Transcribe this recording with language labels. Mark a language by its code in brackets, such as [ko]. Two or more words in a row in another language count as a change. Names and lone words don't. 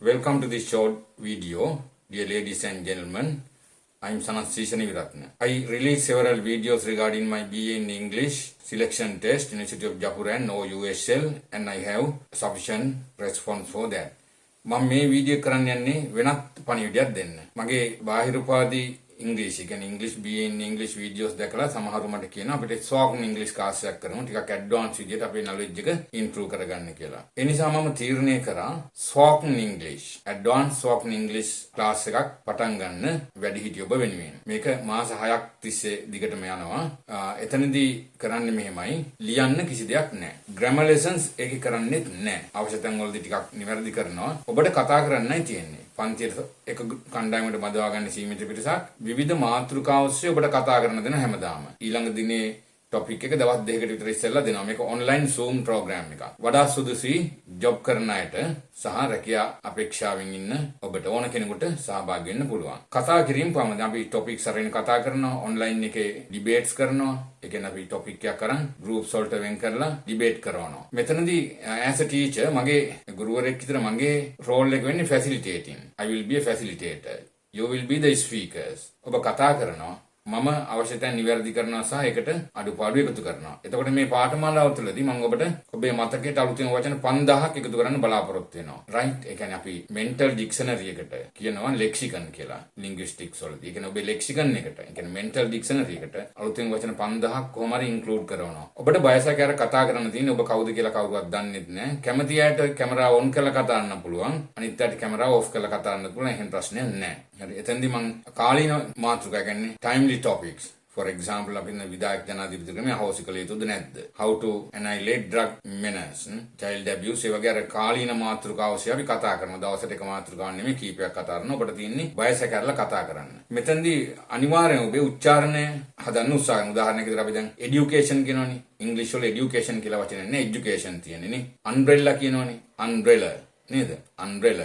[en] Welcome to this short video, dear ladies and gentlemen. I am Sanat Sisaniviratna. I released several videos regarding my BA in English selection test, University of Japan, no USL, and I have sufficient response for that. [si] මම මේ වීඩියෝ කරන්න යන්නේ වෙනත් පණිවිඩයක් දෙන්න. මගේ බාහිර උපාධි ඉංග්‍රීසි කියන්නේ ඉංග්‍රීසි [en] BA in English videos [si] දැකලා සමහරු මට කියනවා අපිට [en] spoken English class [si] එකක් කරමු ටිකක් advanced විදියට අපේ knowledge එක improve කරගන්න කියලා. ඒ නිසා මම තීරණය කරා [en] spoken English advanced spoken English class [si] එකක් පටන් ගන්න වැඩිහිටියෝ ඔබ වෙනුවෙන්. මේක මාස 6ක් තිස්සේ දිගටම යනවා. එතනදී කරන්නේ මෙහෙමයි. ලියන්න කිසි දෙයක් නැහැ. [en] grammar lessons [si] ඒකේ කරන්නේත් නැහැ. අවශ්‍ය තැන් වලදී ටිකක් නිවැරදි කරනවා. ඔබට කතා කරන්නයි තියෙන්නේ. පන්තියට එක කණ්ඩායමකට බදවා ගන්න සීමිත පිටසක් විවිධ මාතෘකා ඔස්සේ ඔබට කතා කරන්න දෙන හැමදාම ඊළඟ දිනේ ටොපික් එක දවස් දෙකකට විතර ඉස්සෙල්ලා දෙනවා මේක [en] online Zoom programme [si] එකක් වඩා සුදුසුයි ජොබ් කරන අයට සහ රැකියා අපේක්ෂාවෙන් ඉන්න ඔබට ඕන කෙනෙකුට සහභාගී වෙන්න පුළුවන් කතා කිරීම පමණයි අපි ටොපික්ස් අරගෙන කතා කරනවා ඔන්ලයින් එකේ ඩිබේට්ස් කරනවා ඒ කියන්නේ අපි ටොපික් එකක් අරන් ගෲප්ස් වලට වෙන් කරලා ඩිබේට් කරනවා මෙතනදී [en] as a teacher [si] මගේ ගුරුවරයෙක් විතර මගේ රෝල් එක වෙන්නේ [en] facilitating I will be a facilitator you will be the speakers [si] ඔබ කතා කරනවා මම අවශ්‍යතාවය නිවැරදි කරනවා සහ ඒකට අඩුපාඩු එකතු කරනවා. එතකොට මේ පාඨමාලාව තුළදී මම ඔබට ඔබේ මතකයට අලුතෙන් වචන 5000ක් එකතු කරන්න බලාපොරොත්තු වෙනවා. right? ඒ කියන්නේ අපි [en] mental dictionary [si] එකට කියනවා lexicon කියලා. linguistics වලදී. ඒ කියන්නේ ඔබේ lexicon එකට, ඒ කියන්නේ [en] mental dictionary [si] එකට අලුතෙන් වචන 5000ක් කොහොම හරි include කරනවා. ඔබට බයසක් අර කතා කරන්න තියෙන්නේ ඔබ කවුද කියලා කවුරුවත් දන්නේ නැහැ. කැමති අයට කැමරාව on කරලා කතා කරන්න පුළුවන්. අනිත් අයට කැමරාව off කරලා කතා කරන්න පුළුවන්. එහෙම ප්‍රශ්නයක් නැහැ. හරි. එතෙන්දී මම කාලීන මාතෘකා කියන්නේ [en] timely topics. For example, [si] අපි විදායක ජනාධිපති ක්‍රමයේ අහෝසි කළ යුතුද නැද්ද? [en] How to annihilate drug menace, child abuse [si] ඒ වගේ අර කාලීන මාතෘකා ඔස්සේ අපි කතා කරනවා. දවසට එක මාතෘකාවක් නෙමෙයි කීපයක් කතා කරනවා. ඔබට තියෙන්නේ වයස කරලා කතා කරන්න. මෙතෙන්දී අනිවාර්යයෙන් ඔබේ උච්චාරණය හදන්න උත්සාහ කරනවා. උදාහරණයක් විදිහට අපි දැන් education කියනවනේ. English වල education කියලා වචනේ නැහැ education තියෙන්නේ නේ. [en] umbrella කියනවනේ. umbrella නේද? umbrella.